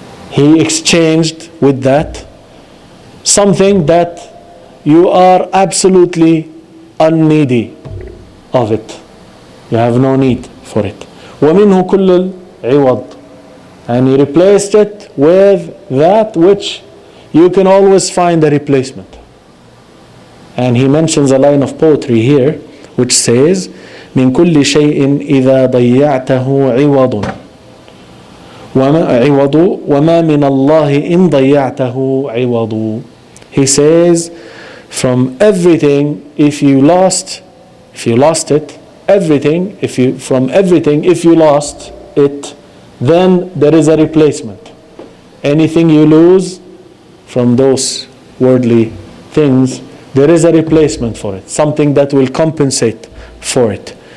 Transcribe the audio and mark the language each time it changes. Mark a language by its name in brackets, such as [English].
[English] He exchanged with that something that you are absolutely unneedy of it. You have no need for it. [Arabic] ومنه كل العوض, [English] and he replaced it with that which you can always find a replacement. And he mentions a line of poetry here which says, [Arabic] من كل شيء إذا ضيعته عوض وما من الله إن ضيعته عوض. [English] He says, from everything, if you lost it, everything, if you lost it, then there is a replacement. Anything you lose from those worldly things, there is a replacement for it, something that will compensate for it.